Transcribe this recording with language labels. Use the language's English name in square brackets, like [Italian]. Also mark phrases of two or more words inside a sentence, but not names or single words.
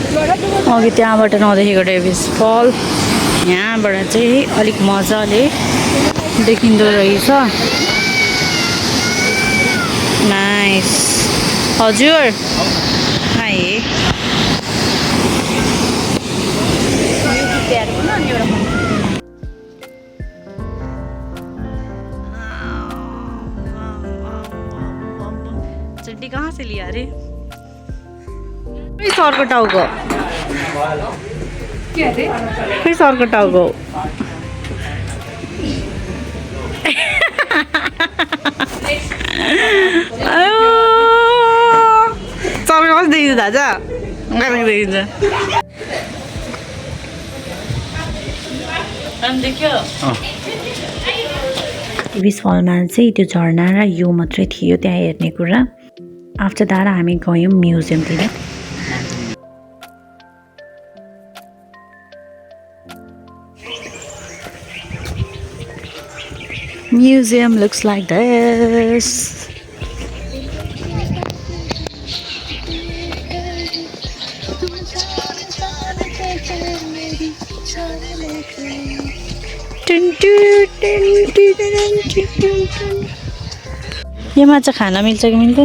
[Nepali] अघि त्यहाँबाट नदेखेको डेभिस फल यहाँबाट चाहिँ अलिक मजाले देखिँदो रहेछ [Hindi] नाइस हजुर हाय चड्डी कहाँ से लिया अरे [Nepali] सरको टाउको खै सरको टाउको सरको कस्तो देखिन्छ दाजु देखिन्छ टिभिस फलमा चाहिँ त्यो झरना र यो मात्रै थियो त्यहाँ हेर्ने कुरा [English] after that [Nepali] हामी गयौँ म्युजियमतिर [English] Museum looks like this. [Nepali] यो माछा खान मिल्छ कि मिल्दैन?